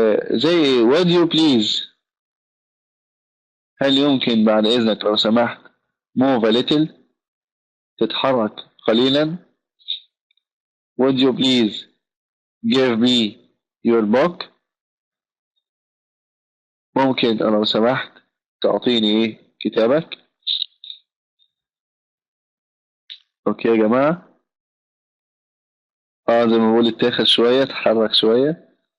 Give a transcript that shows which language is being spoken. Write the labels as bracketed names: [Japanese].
[English] زي would you please. [Arabic] هل يمكن بعد إذنك لو سمحت [English] move a little. [Arabic] تتحرك قليلا. [English] would you please give me your book. [Arabic] ممكن لو سمحت تعطيني إيه كتابك. أوكي يا جماعة. زي ما بقول اتاخد شوية، اتحرك شوية.